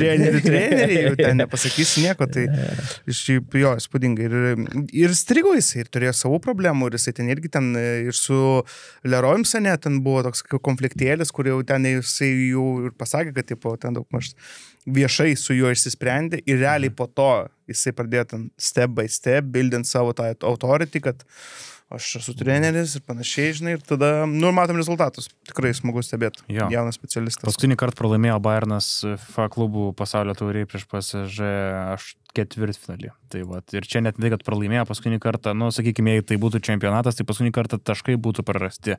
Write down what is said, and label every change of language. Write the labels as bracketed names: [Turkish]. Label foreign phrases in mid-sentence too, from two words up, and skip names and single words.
[Lithuanian] Treneriai, ten nepasakysi nieko, tai šiaip jo, įspūdingai. Ir strigo jisai, ir turėjo savų problemų, ir jisai ten irgi ten, ir su Leroy'm Sané ten buvo toks konfliktėlis, kur jau ten jisai jau ir pasakė, kad tipo, ten daug maž viešai su juo išsisprendė, ir realiai po to jisai pradėjo ten [English] step by step, [Lithuanian] bildint savo tą authority, kad aš esu treneris ir panašiai, žinai, ir tada, matom rezultatus. Tikrai smagu stebėti. Jaunas specialistas. Paskutinį kartą pralaimėjo Bayernas FIFA klubų pasaulio tauriai prieš PSG ketvirtfinalį. Tai va, ir čia net tai, kad pralaimėjo paskutinį kartą, sakykime, jei tai būtų čempionatas, tai paskutinį kartą taškai būtų prarasti.